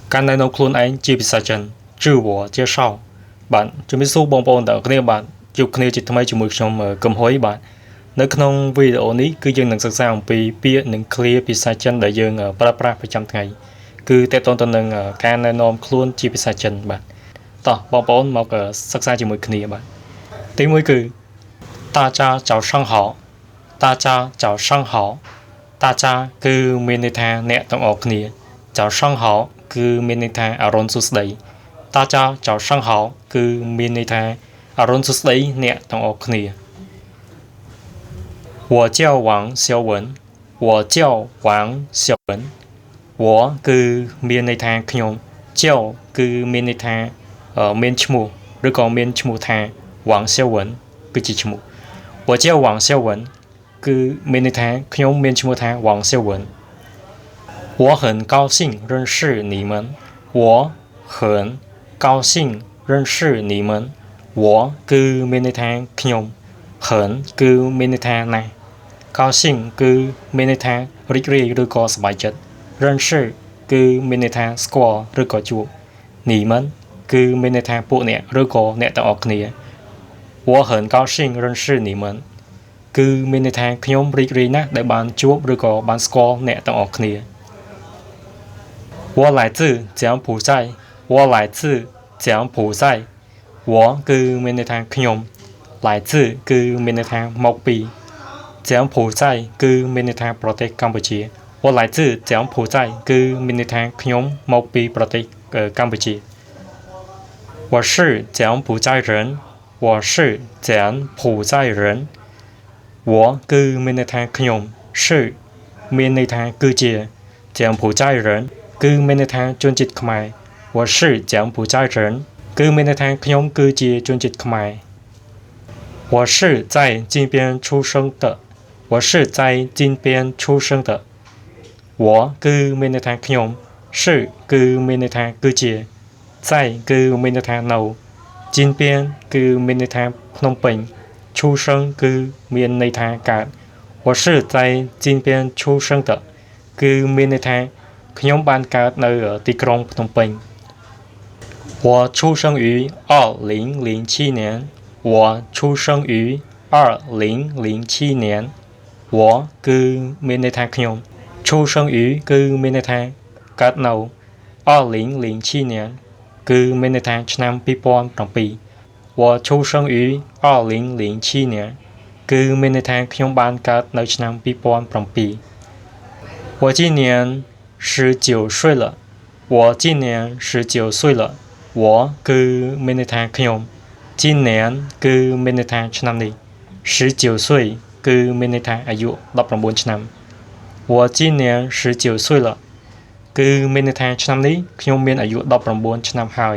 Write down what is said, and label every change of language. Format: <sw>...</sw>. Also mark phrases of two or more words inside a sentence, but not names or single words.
<km>កាន់ណែនាំខ្លួនឯងជាភាសាចិនជឿវជាសោបាទជំរាបសួរបងប្អូនទាំងអស់គ្នាបាទជួបគ្នាជាថ្មីជាមួយខ្ញុំកឹមហ៊ុយបាទនៅ ក្នុងវីដេអូនេះគឺយើងនឹងសិក្សាអំពីពាក្យនិងឃ្លាភាសាចិនដែលយើងប្រើប្រាស់ប្រចាំថ្ងៃគឺតកតងទៅនឹងការណែនាំខ្លួនជាភាសាចិនបាទតោះបងប្អូនមកសិក្សាជាមួយគ្នាបាទទី1គឺ</km> <zh>大家早上好大家早上好大家</zh> <km>គឺមានន័យថាអ្នកទាំងអស់គ្នា</km> <zh>早上好</zh> <km>គឺមានន័យថាអរុណសួស្តី</km> <zh>大家早上好</zh> <km>គឺមានន័យថាអរុណសួស្តីអ្នកទាំងអស់គ្នា</km> <zh>我叫王小文我叫王小文我</zh> <km>គឺមានន័យថាខ្ញុំ</km> <zh>叫</zh> <km>គឺមាន ន័យថាមានឈ្មោះឬក៏មានឈ្មោះថា王小文គឺជាឈ្មោះ</km> <zh>我叫王小文</zh> <km>គឺមានន័យថាខ្ញុំមានឈ្មោះថា王小文</km> <zh>我很高兴认识你们我很高兴认识你们</zh> <km>我គឺមានន័យថាខ្ញុំ很គឺមានន័យថាណាស់ 高兴គឺមានន័យថារីករាយឬក៏សប្បាយចិត្ត认识គឺមានន័យថាស្គាល់ឬក៏ជួប你们គឺមានន័យថាពួកអ្នកឬក៏អ្នកទាំងអស់គ្នា</km> <zh>我很高兴认识你们</zh> <km>គឺមានន័យថាខ្ញុំរីករាយណាស់ដែលបានជួបឬក៏បានស្គាល់ អ្នកទាំងអស់គ្នា</km> <zh>我来自柬埔寨我来自柬埔寨</zh> <km>我គឺមានន័យថាខ្ញុំ来自គឺមានន័យថាមកពី柬埔寨គឺមានន័យថាប្រទេសកម្ពុជា</km> <zh>我来自</zh> <km>柬埔寨គឺមានន័យថាខ្ញុំមកពីប្រទេសកម្ពុជា</km> <zh>我是柬埔寨人我是柬埔寨人</zh> <km>我គឺមានន័យថាខ្ញុំ是មានន័យ ថាគឺជា柬埔寨人គឺមានន័យថាជនជាតិខ្មែរ</km> <zh>我是柬埔寨人</zh> <km>គឺមានន័យថាខ្ញុំគឺជាជនជាតិ</km> <zh>ខ្មែរ我是在金边出生的我是在金边出生的我</zh> <km>គឺមានន័យថាខ្ញុំ是គឺមានន័យថាគឺជា在គឺមានន័យថានៅ金边គឺមានន័យថាភ្នំពេញ出生គឺមានន័យថាកើត</km> <zh>我是在金边出生的</zh> <km>គឺមានន័យថាខ្ញុំបានកើតនៅទីក្រុងភ្នំពេញ</km> <zh>我出生于2007年我出生于</zh> <km>2007年我គឺមានន័យថាខ្ញុំ出生于គឺមានន័យថាកើតនៅ2007年គឺមានន័យថាឆ្នាំ 2007</km> <zh>我出生于2007年</zh> <km>គឺមានន័យថាខ្ញុំបានកើតនៅឆ្នាំ2007</km> <zh>我今年 19岁了我今年19岁了</zh> <km>我គឺមានន័យថាខ្ញុំ今年គឺមានន័យថាឆ្នាំនេះ19岁គឺមានន័យថាអាយុ19ឆ្នាំ</km> <zh>我今年19岁了</zh> <km>គឺមានន័យថាឆ្នាំនេះខ្ញុំមានអាយុ19ឆ្នាំហើយ</km>